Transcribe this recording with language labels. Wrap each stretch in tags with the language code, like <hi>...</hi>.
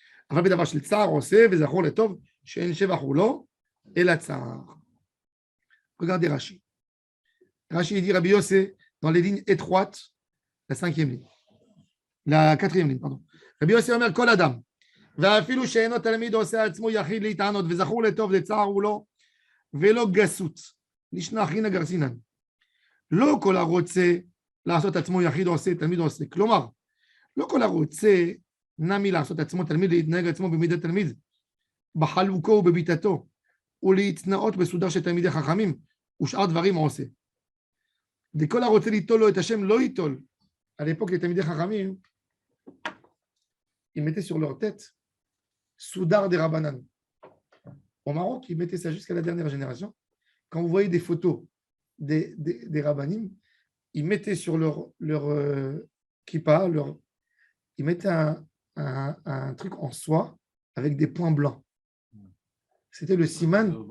<he>אבל בדבר של צער עושה וזכור לטוב שאין שבח הוא לא, אלא צער.</he> <fr>Regardez Rashi. Rashi dit Rabbi Yossi dans les lignes étroites, la quatrième ligne, pardon.</fr> <en>Rabbi Yossi</en> <he>אומר כל אדם, ואפילו שאינו תלמיד עושה עצמו יחיד להתענות וזכור לטוב לצער הוא לא, ולא גסות, נשנה חינה גרסינן. לא כל הרוצה לעשות עצמו יחיד עושה, תלמיד עושה. כלומר, לא כל הרוצה נמי לעשות עצמו תלמיד, להתנהג עצמו במידת תלמיד, בחלוקו ובביטתו, ולהתנאות בסודר של תלמידי חכמים, ושאר דברים עושה. דכל הרוצה ליטול לו את השם לא ייטול.</he> <fr>À l'époque, les תלמידי חכמים, ils mettaient sur leur tête Soudar des Rabbanan. Au Maroc, ils mettaient ça jusqu'à la dernière génération. Quand vous voyez des photos des Rabbanim, ils mettaient sur leur kippa, ils mettaient un truc en soie avec des points blancs. C'était le siman.</fr>